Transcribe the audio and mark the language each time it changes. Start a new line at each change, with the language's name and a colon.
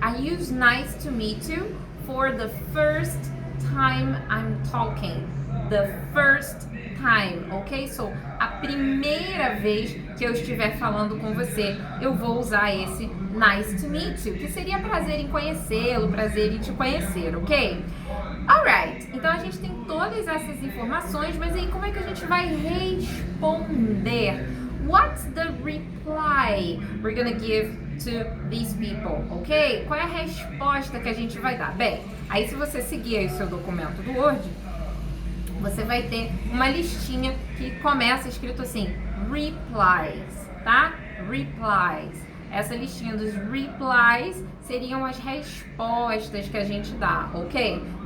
English: I use nice to meet you for the first time I'm talking. The first time, ok?
Portuguese: So, a primeira vez que eu estiver falando com você, eu vou usar esse nice to meet you, que seria prazer em conhecê-lo, prazer em te conhecer, ok? Alright, então a gente tem todas essas informações, mas aí como é que a gente vai responder?
English: What's the reply we're gonna give to these people, ok?
Portuguese: Qual é a resposta que a gente vai dar? Bem, aí se você seguir aí o seu documento do Word, você vai ter uma listinha que começa escrito assim, replies, tá? Replies. Essa listinha dos replies seriam as respostas que a gente dá, ok?